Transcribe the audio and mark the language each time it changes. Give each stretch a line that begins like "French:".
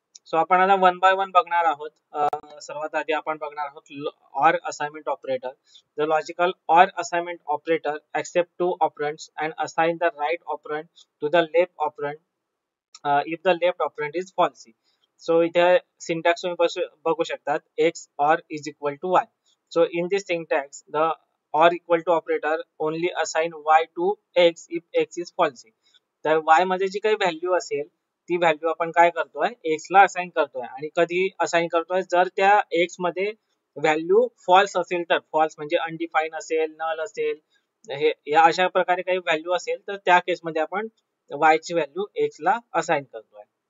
Marathi: So आपण आता one by one बघणार आहोत. सर्वात आधी आपण बघणार आहोत or assignment operator.
English: The logical or assignment operator accept two operands and assign the right operand to the left operand if the left operand is falsy.
Marathi: So इथे सिंटॅक्स तुम्ही बघू शकतात,
English: X or is equal to y. So in this syntax the or equal to operator only assign y to x if x is falsy.
Marathi: तर Y मध्ये जी काही value असेल ती value आपण काय करतोय, एक्स ला असाइन करतोय. आणि कधी असाइन करतोय, जर त्या एक्स मध्ये व्हॅल्यू फॉल्स असेल तर, फॉल्स म्हणजे अनडिफाईन असेल, नल असेल, हे या अशा प्रकारे काही व्हॅल्यू असेल तर त्या केसमध्ये आपण वाय ची व्हॅल्यू एक्स ला असाइन करतोय.